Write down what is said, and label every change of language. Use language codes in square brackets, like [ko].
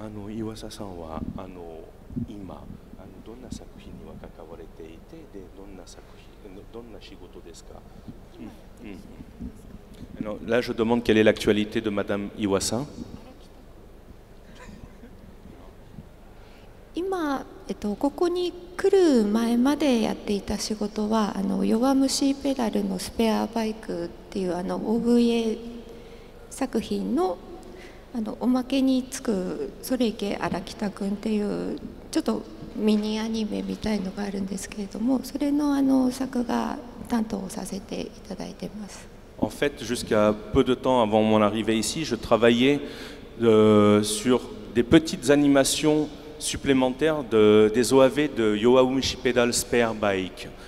[ja] 岩佐さんは今どんな作品には関われていてでどんな仕事ですか？ [fr] Là, je demande quelle est l'actualité de Madame Iwasa. [ja] 今、ここに来る前までやっていた仕事は弱虫ペダルのスペアバイクっていうOVA 作品のおまけにつく「それいけ荒北くん」っていうちょっとミニアニメみたいのがあるんですけれども、それの作画担当をさせていただいてます。 [fr] En fait, jusqu'à peu de temps avant mon arrivée ici, je travaillais sur des petites animations supplémentaires des OAV de Yowamushi Pedal Spare Bike.